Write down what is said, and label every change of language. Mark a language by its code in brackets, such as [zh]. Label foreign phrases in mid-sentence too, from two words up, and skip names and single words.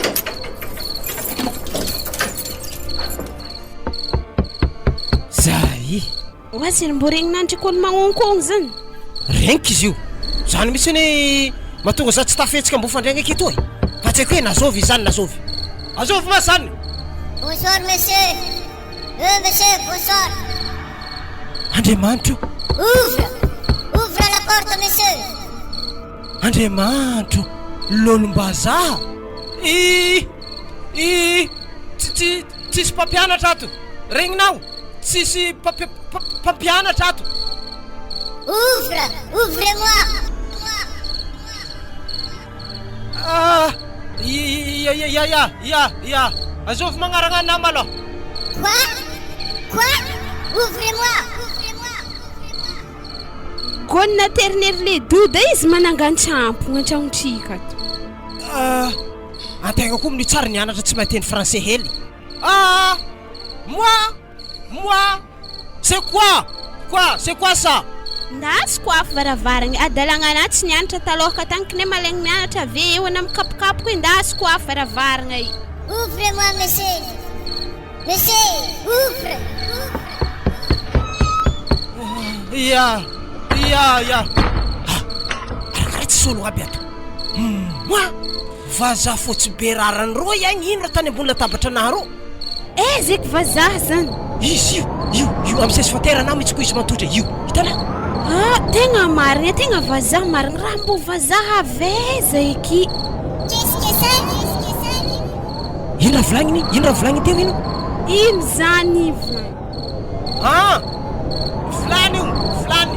[mg] Zay Oazy mbo regny nandry kôly magnonkogno zany. Renky izy io zany mihitsy ny mahatonga za tsy tafetsika mbo fandriagna aketo e. Fa tsy haiko hoe nazovy izany nazovy. Azovy ma zany. [fr] Bonsoir monsieur. Monsieur, bonsoir. [mg] Andriamanitro. [fr] Ouvre la porte monsieur. [mg] Andriamanitro lolombazaha tsisy mpampianatra ato regninao tsisy mpampianatra ato. [fr] Ouvrez-moi. [mg] Azovy magnaragna nama aloha. [fr] Quoi? Ouvrez-moi. [mg] Gony naterinery le doda izy manangan-tsampogna an-tragnotrika ato. Antegna koa amin'ny tsara nianatra tsy mahay teny français hely. [fr] Moi c'est quoi ça? [mg] Ndasy koa varavaragna adalagna anaty tsy nianatra talohaka tany kine malaigny mianatra ave eo ana mikapokapo koa ndasy koa varavaragna i. [fr] Ouvrez-moi monsieur. Monsieur, ouvre. [mg] Arakara tsy solo aby ato. Vazaha fotsy be rarany roa igny ino raha tany ambony latabatra anaro. Zeky vazaha zany. Izy io am'sesy faterana mihitsy koa izy mantotra io. Hitanao? Tegna marigna tegna vazaha marigna raha mbo vazaha aveza eky. [fr] Qu'est-ce que c'est? [mg] Ino raha volagniny teo ino? Ino zany Vilany io, vilany.